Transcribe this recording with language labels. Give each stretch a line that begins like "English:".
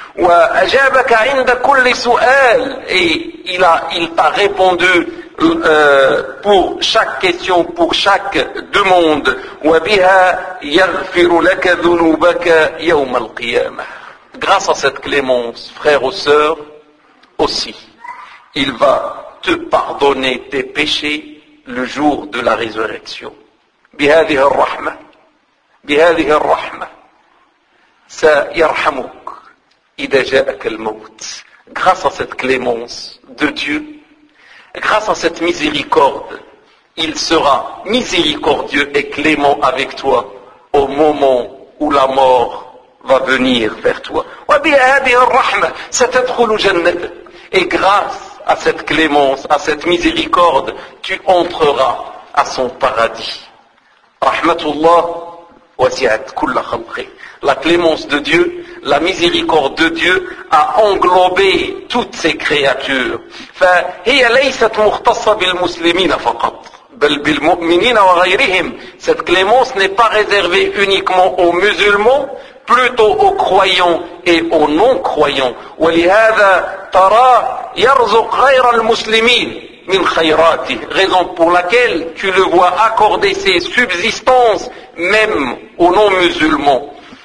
Arabic: وَأَجَابَكَ عِنْدَ كُلِّ سُؤَالِ
French: Et il t'a répondu pour chaque question, pour chaque demande.
Arabic: وَبِهَا يَغْفِرُ لَكَ ذُنُوبَكَ يَوْمَ الْقِيَامَةِ
French: Grâce à cette clémence, frères ou sœurs, aussi, il va te pardonner tes péchés le jour de la résurrection.
Arabic: بهذه الرحمة بهذه الرحمة سيرحمك إذا جاءك الموت.
French: Grâce à cette clémence de Dieu, grâce à cette miséricorde, il sera miséricordieux et clément avec toi au moment où la mort va venir vers toi. Et grâce à cette clémence, à cette miséricorde, tu entreras à son paradis.
Arabic: Rahmatullah wasi'at kulla khalqi.
French: La clémence de Dieu, la miséricorde de Dieu a englobé toutes ses créatures.
Arabic: فهي ليست مختصة بالمسلمين فقط بل بالمؤمنين وغيرهم.
French: Cette clémence n'est pas réservée uniquement aux musulmans, plutôt aux croyants et aux non-croyants.
Arabic: وَلِهَذَا تَرَى يَرْزُقْ غَيْرَ الْمُسْلِمِينَ مِنْ خَيْرَاتِهِ
French: Raison pour laquelle tu le vois accorder ses subsistances même aux non-musulmans.